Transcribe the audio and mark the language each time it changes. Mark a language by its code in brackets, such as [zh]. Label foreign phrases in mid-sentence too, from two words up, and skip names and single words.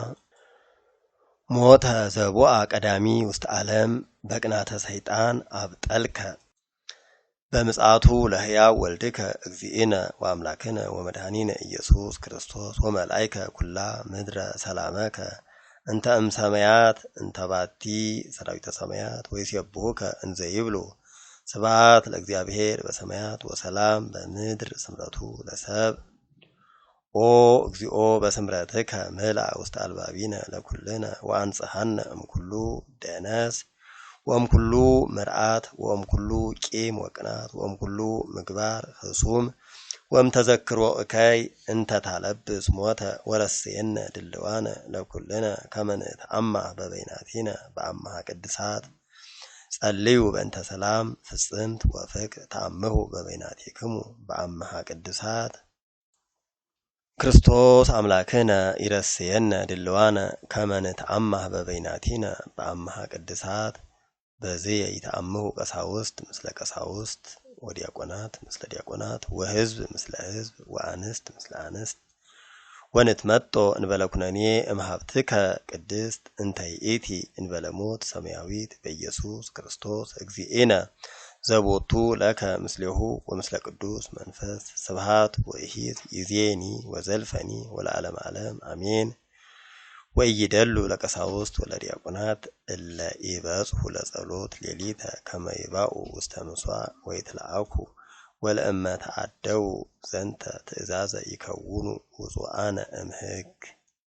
[gez] ሞተ ዘቦአ ቀዳሚ ውስተ ዓለም በቅናተ ሰይጣን አብጠልከ በምጽአቱ ለሕያው ወልድከ እግዚእነ ወአምላክነ ወመድኃኒነ ኢየሱስ ክርስቶስ ወመላእከ ኩላ ምድረ ሰላመከ እንተ እምሰማያት እንተ ባቲ ሰራዊተ ሰማያት ወይሴብሑከ እንዘ ይብሉ ስብሐት ለእግዚአብሔር በሰማያት ወሰላም በምድር ስምረቱ ለሰብ ኦ እግዚኦ በስምረትከ ምልአ ውስተ አልባቢነ ለኩልነ ወአንጽሐነ እምኩሉ ደነስ ወእምኩሉ መርዓት ወእምኩሉ ቂም ወቅናት ወእምኩሉ ምግባር ህሱም ወእምተዘክሮ እከይ እንተ ታለብስ ሞተ ወረስየነ ድልዋነ ለኩልነ ከመ ንትአማህ በበይናቲነ በአምሃ ቅድሳት ጸልዩ በእንተ ሰላም ፍጽምት ወፍቅር ተአምሁ በበይናቲክሙ በአምሃ ቅድሳት ክርስቶስ አምላክነ ይረስየነ ድልዋነ ከመ ንትአማህ በበይናቲነ በአምሃ ቅድሳት በዚህ ይተአምሁ ቀሳውስት ምስለ ቀሳውስት ወዲያቆናት ምስለ ዲያቆናት ወህዝብ ምስለ ህዝብ ወአንስት ምስለ አንስት ወንትመጦ እንበለ ኩነኔ እምሃብትከ ቅድስት እንተ ይእቲ እንበለ ሞት ሰማያዊት በኢየሱስ ክርስቶስ እግዚእነ ዘቦቱ ለከ ምስሌሁ ወምስለ ቅዱስ መንፈስ ስብሐት ወኢሂት ይዜኒ ወዘልፈኒ ወለዓለመ ዓለም አሜን። ወይደሉ ለቀሳውስት ወለዲያቆናት እለ ይበጽሑ ለጸሎት ሌሊተ ከመ ይባኡ ውስተ ምሥዋዕ ወይትለአኩ ወለእመ ተአደው ዘንተ ትእዛዘ ይከውኑ ውጹአነ እምሕግ